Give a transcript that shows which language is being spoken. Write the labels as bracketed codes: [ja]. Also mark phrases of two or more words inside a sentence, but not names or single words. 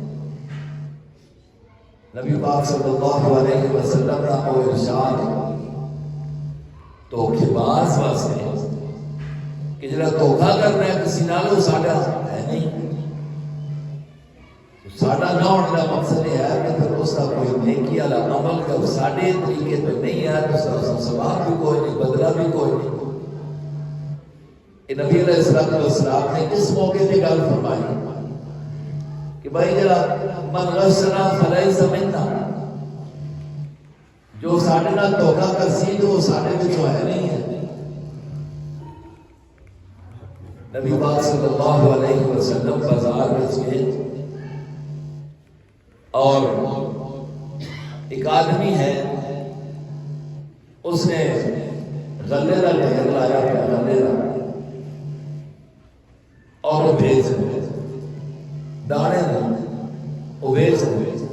[ur] نبی پاک صلی اللہ علیہ وسلم کا وہ ارشاد دھوکے باز واسطے کہ جڑا دھوکا کرنا ہے کسی نال وہ ساڈا ہے نہیں، ساڈا نہ ہونے کا مقصد یہ ہے کہ پھر اس کا کوئی نیکی والا عمل جب ساڈے طریقے پہ نہیں ہے تو اس کا ثواب بھی کوئی نہیں، بدلہ بھی کوئی نہیں. نبی علیہ السلام نے اس موقع پہ گل فرمائی کہ بھائی جڑا [ar] من غشنا فلیس منا، [pa] جو ساڈے نال دھوکا کرسی تو وہ ساڈے وچوں ہے نہیں ہے. [ur] نبی پاک صلی اللہ علیہ وسلم بازار میں گئے اور ایک آدمی ہے اس نے غلے کا ڈھیر لایا پیا، غلے کا، اور وہ بیچ رہے دانے وہ بیچ رہے.